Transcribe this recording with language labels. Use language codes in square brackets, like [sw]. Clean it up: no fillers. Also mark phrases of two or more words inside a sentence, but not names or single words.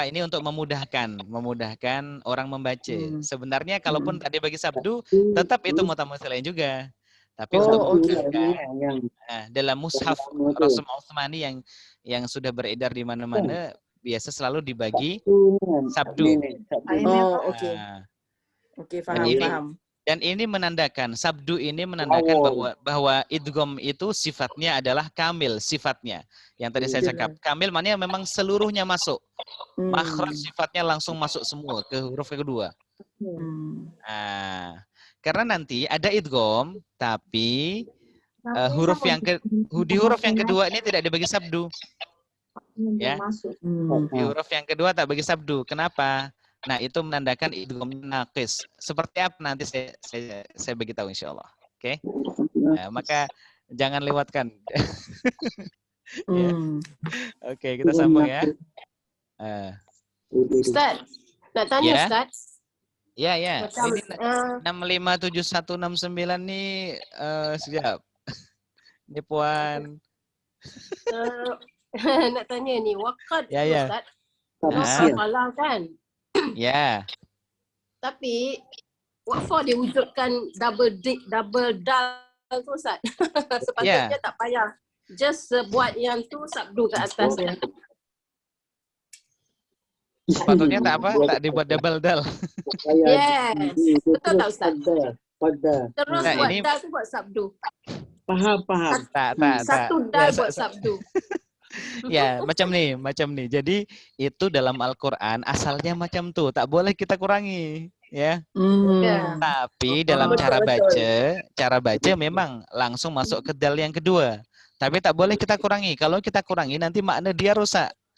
[ms] Ini untuk memudahkan orang membaca. Sebenarnya kalaupun tadi bagi sabdu, tetap itu mutamatsilain juga. Tapi untuk memudahkan, dalam mushaf Rasul Utsmani yang sudah beredar di mana-mana, biasa selalu dibagi sabdu. Okey. Okey, faham. Dan ini menandakan, sabdu ini menandakan bahwa idgham itu sifatnya adalah kamil, sifatnya. Yang tadi saya cakap, kamil maknanya memang seluruhnya masuk. Makhraj sifatnya langsung masuk semua ke huruf kedua. Karena nanti ada idgham, tapi di huruf yang kedua ini tidak dibagi sabdu. Ya. Di huruf yang kedua tak bagi sabdu. Kenapa? Nah, itu menandakan idgham naqis. Seperti apa nanti saya beritahu insyaallah. Oke. Maka jangan lewatkan. Ya. Oke, kita sambung ya. Ustaz, nak tanya Ustaz. Ya. Macam, ini 657169 nih siap. Ini Puan. Nak tanya ni, waqad Ya. Ustaz. Malah kan? Ya. Tapi [en] what for [ms] dia wujudkan double dal tu Ustaz? Sepatutnya tak payah. Just buat yang tu sabdu kat atas dia. Sepatutnya tak apa, tak dibuat double dal. Yes. Betul tak Ustaz? Terus Nah, buat ini dal tu buat sabdu. Paham. Tak. Satu dal buat sabdu. Ya, macam nih. Jadi itu dalam Al-Quran asalnya macam tuh, tak boleh kita kurangi, ya. Tapi dalam cara baca memang langsung masuk ke dal yang kedua. Tapi tak boleh kita kurangi. Kalau kita kurangi nanti makna dia rusak.